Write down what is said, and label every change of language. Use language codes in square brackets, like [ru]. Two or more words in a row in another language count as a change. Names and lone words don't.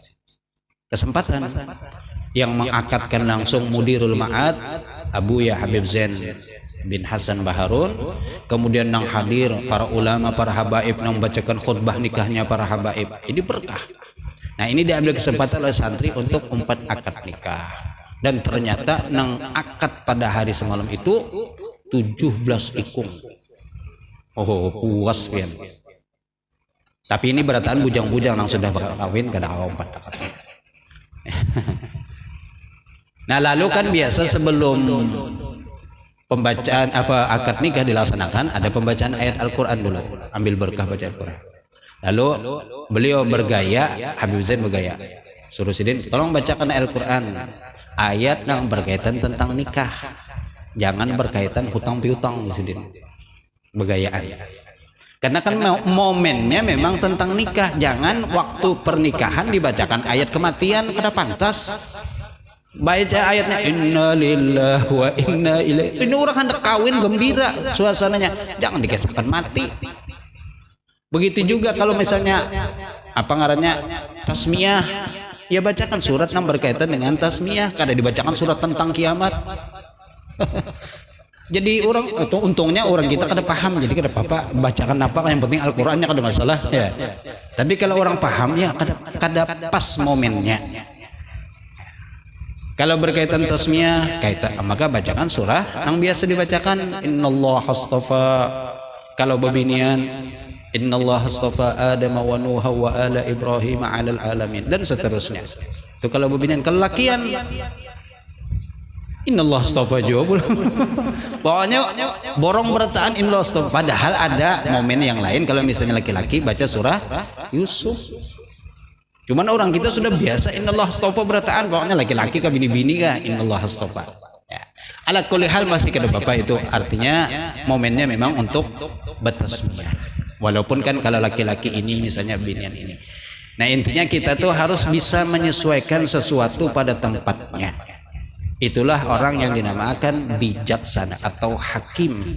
[id] Kesempatan yang mengakadkan langsung Mudirul Ma'ad Abu Ya Habib Zain bin Hasan Baharun. Kemudian yang hadir para ulama, para habaib yang membacakan khutbah nikahnya para habaib. Ini berkah. Nah, ini diambil kesempatan oleh santri untuk 4 akad nikah. [bjn] Dan ternyata nang akad pada hari semalam itu 17 ikung. Oh, puas pian. Tapi ini berataan bujang-bujang yang sudah kawin kada awam 4 akad. [id] Nah, lalu kan biasa sebelum pembacaan akad nikah dilaksanakan ada pembacaan ayat Al-Qur'an dulu. Ambil berkah baca Al-Qur'an. Lalu beliau bergaya, Habib Zain bergaya, suruh Sidin tolong bacakan Al-Quran ayat yang berkaitan tentang nikah, jangan berkaitan hutang piutang Sidin, bergayaan. Karena kan momennya memang tentang nikah, jangan waktu pernikahan dibacakan ayat kematian, kada pantas. Baca ayatnya [ar] إنا لله وإنا إليه, [id] ini orang hendak kawin gembira suasananya, jangan dikisahkan mati. Begitu juga kalau misalnya apa ngarannya tasmiyah, ya bacakan surat yang berkaitan dengan tasmiyah, kada dibacakan surat tentang kiamat. Jadi orang itu untungnya orang kita kada paham, jadi kada apa-apa bacakan apa, yang penting Al-Qur'annya kada masalah ya. Tapi kalau orang paham ya kada pas momennya. Kalau berkaitan tasmiyah kaitan, maka bacakan surah yang biasa dibacakan, [ar] إن الله اصطفى. [bjn] Kalau bebinian [ar] إن الله اصطفى آدم ونوحا وآل إبراهيم على العالمين, [id] dan seterusnya. [bjn] Itu kalau bebinian. Kalau lakian [ar] إن الله اصطفى [bjn] juga. Pokoknya borong berataan [ar] إن الله اصطفى. [id] Padahal ada momen yang lain kalau misalnya laki-laki baca surah Yusuf. Cuman orang kita sudah biasa [ar] إن الله اصطفى [id] berataan, pokoknya laki-laki ke bini-bini kah [ar] إن الله اصطفى. [id] Ya. [ar] على كل حال [id] masih kada apa-apa, itu artinya momennya memang untuk bertasmiyah. Walaupun kan kalau laki-laki ini misalnya binian ini. Nah intinya kita tuh harus bisa menyesuaikan sesuatu pada tempatnya. Itulah orang yang dinamakan bijaksana atau hakim.